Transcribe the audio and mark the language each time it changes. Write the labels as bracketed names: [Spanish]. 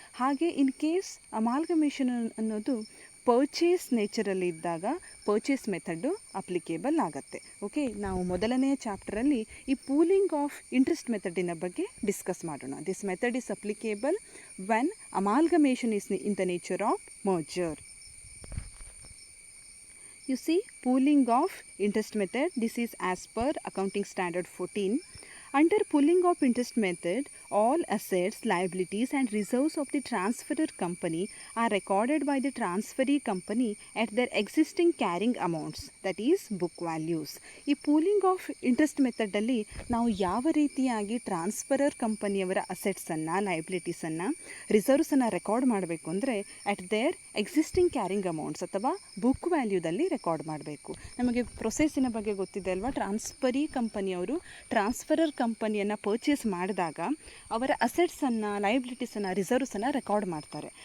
[Kannada] ಹಾಗೆ in case amalgamation ಅನ್ನೋದು purchase ನೇಚರಲ್ಲಿ ಇದ್ದಾಗ ಪರ್ಚೇಸ್ ಮೆಥಡ್ಡು ಅಪ್ಲಿಕೇಬಲ್ ಆಗುತ್ತೆ. ಓಕೆ, ನಾವು ಮೊದಲನೆಯ ಚಾಪ್ಟರಲ್ಲಿ ಈ ಪೂಲಿಂಗ್ ಆಫ್ ಇಂಟ್ರೆಸ್ಟ್ ಮೆಥಡಿನ ಬಗ್ಗೆ ಡಿಸ್ಕಸ್ ಮಾಡೋಣ. [English] This method is applicable when amalgamation is in the nature of merger. You see, pooling of interest method, this is as per Accounting Standard 14. Under pooling of interest method, all assets, liabilities and reserves of the transferor company are recorded by the transferee company at their existing carrying amounts, that is book values. [Kannada] ಈ pooling of interest ಮೆಥಡಲ್ಲಿ ನಾವು ಯಾವ ರೀತಿಯಾಗಿ transferor ಕಂಪನಿಯವರ ಅಸೆಟ್ಸನ್ನು, ಲೈಬಿಲಿಟೀಸನ್ನು, ರಿಸರ್ವ್ಸನ್ನು record ಮಾಡಬೇಕು ಅಂದರೆ [English] at their existing carrying amounts [Kannada] ಅಥವಾ book ವ್ಯಾಲ್ಯೂದಲ್ಲಿ record ಮಾಡಬೇಕು. ನಮಗೆ ಪ್ರೊಸೆಸ್ಸಿನ ಬಗ್ಗೆ ಗೊತ್ತಿದೆ ಅಲ್ವಾ. ಟ್ರಾನ್ಸ್ಫರಿ ಕಂಪನಿಯವರು ಟ್ರಾನ್ಸ್ಫರರ್ ಕಂಪನಿಯನ್ನು ಪರ್ಚೇಸ್ ಮಾಡಿದಾಗ ಅವರ ಅಸೆಟ್ಸನ್ನು, ಲೈಬಿಲಿಟೀಸನ್ನು, ರಿಸರ್ವ್ಸನ್ನು ರೆಕಾರ್ಡ್ ಮಾಡ್ತಾರೆ.